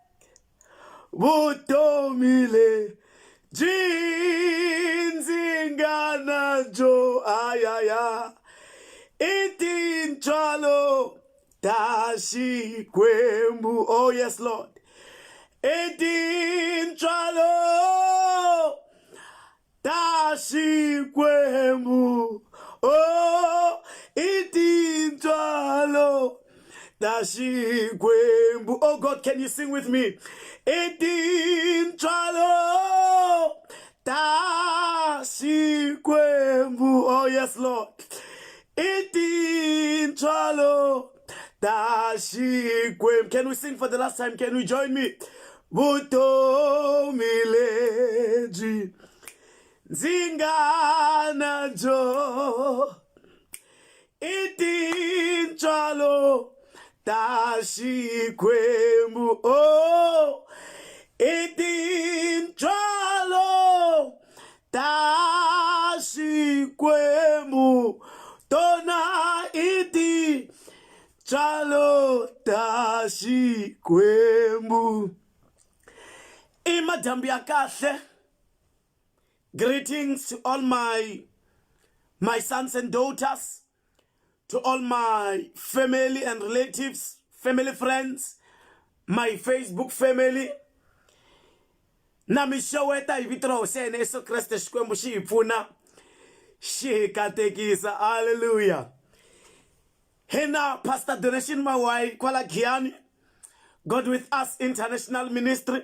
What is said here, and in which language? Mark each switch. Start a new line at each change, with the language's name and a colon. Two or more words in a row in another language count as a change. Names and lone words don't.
Tsonga: Vutomi lebyi ndzi nga na byo ayaya I tintswalo ta Xikwembu.
English: Oh yes, Lord.
Tsonga: I tintswalo ta Xikwembu. Oh, I tintswalo ta Xikwembu.
English: Oh God, can you sing with me?
Tsonga: I tintswalo ta Xikwembu.
English: Oh yes, Lord.
Tsonga: I tintswalo ta Xikwembu.
English: Can we sing for the last time? Can we join me?
Tsonga: Vutomi lebyi ndzi nga na byo I tintswalo ta Xikwembu. Oh, I tintswalo ta Xikwembu. Tona I tintswalo ta Xikwembu. I madambi ya kahle.
English: Greetings to all my sons and daughters, to all my family and relatives, family friends, my Facebook family.
Tsonga: Na mishaweta ivitro sene Yesu Kristo Xikwembu xi hi pfuna xi hi katekisa.
English: Hallelujah.
Tsonga: Hina Pastor Donation Mawai kwala Giyani,
English: God with Us International Ministry.